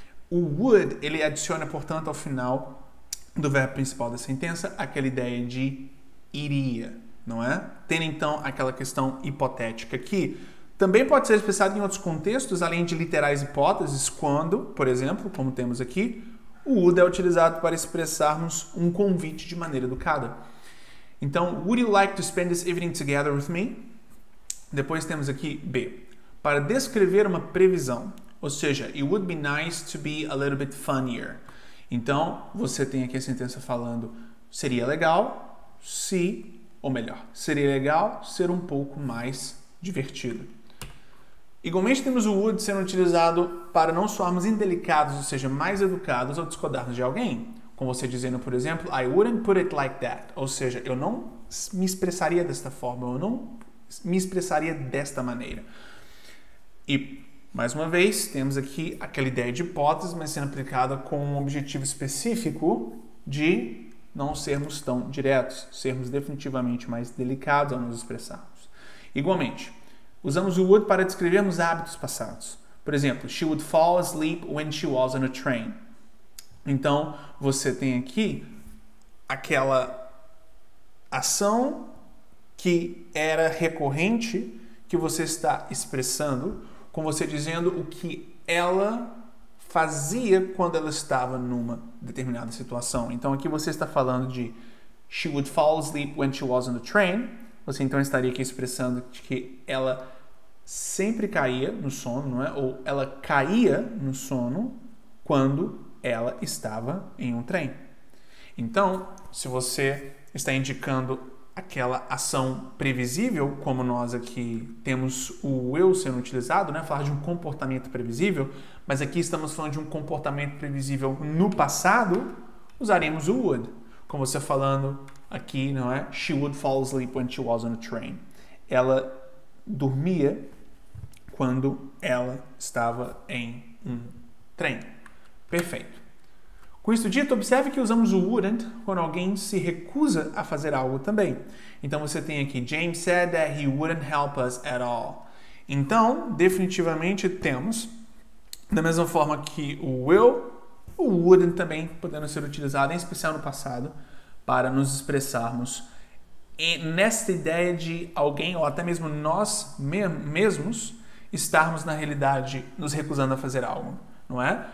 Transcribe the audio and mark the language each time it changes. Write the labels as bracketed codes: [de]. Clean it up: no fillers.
[pt] O would, ele adiciona, portanto, ao final do verbo principal da sentença, aquela ideia de iria, não é? Tendo, então, aquela questão hipotética que também pode ser expressada em outros contextos, além de literais hipóteses, quando, por exemplo, como temos aqui, o would é utilizado para expressarmos um convite de maneira educada. [en] Então, would you like to spend this evening together with me? [pt] Depois temos aqui B. Para descrever uma previsão, ou seja, [en] it would be nice to be a little bit funnier. [pt] Então, você tem aqui a sentença falando, seria legal se, ou melhor, seria legal ser um pouco mais divertido. Igualmente, temos o would sendo utilizado para não soarmos indelicados, ou seja, mais educados ao discordarmos de alguém. Como você dizendo, por exemplo, [en] I wouldn't put it like that. [pt] Ou seja, eu não me expressaria desta forma, eu não me expressaria desta maneira. E, mais uma vez, temos aqui aquela ideia de hipótese, mas sendo aplicada com um objetivo específico de não sermos tão diretos, sermos definitivamente mais delicados ao nos expressarmos. Igualmente, usamos o would para descrevermos hábitos passados. Por exemplo, [en] she would fall asleep when she was on a train. [pt] Então, você tem aqui aquela ação que era recorrente que você está expressando, com você dizendo o que ela fazia quando ela estava numa determinada situação. Então, aqui você está falando de [en] she would fall asleep when she was on the train. [pt] Você então estaria aqui expressando que ela sempre caía no sono, não é? Ou ela caía no sono quando ela estava em um trem. Então, se você está indicando aquela ação previsível, como nós aqui temos o will sendo utilizado, né? Falar de um comportamento previsível, mas aqui estamos falando de um comportamento previsível no passado, usaremos o would. Como você falando aqui, não é? [en] She would fall asleep when she was on a train. [pt] Ela dormia quando ela estava em um trem. Perfeito. Com isso dito, observe que usamos o wouldn't quando alguém se recusa a fazer algo também. Então, você tem aqui, [en] James said that he wouldn't help us at all. [pt] Então, definitivamente temos, da mesma forma que o will, o wouldn't também podendo ser utilizado, em especial no passado, para nos expressarmos nesta ideia de alguém, ou até mesmo nós mesmos, estarmos na realidade nos recusando a fazer algo, não é?